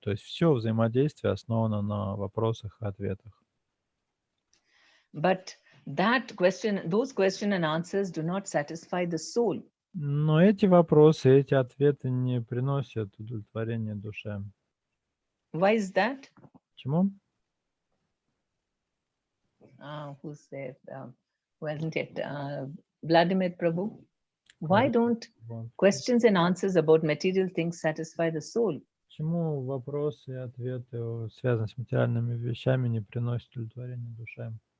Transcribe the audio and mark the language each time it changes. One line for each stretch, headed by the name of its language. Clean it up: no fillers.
Russian: То есть все взаимодействие основано на вопросах и ответах.
English: But those question and answers do not satisfy the soul.
Russian: Но эти вопросы, эти ответы не приносят удовлетворения душе.
English: Why is that?
Russian: Почему?
English: Who's there? Wasn't it Vladimir Prabhu? Why don't questions and answers about material things satisfy the soul?
Russian: Почему вопросы и ответы, связанные с материальными вещами, не приносят удовлетворения душе?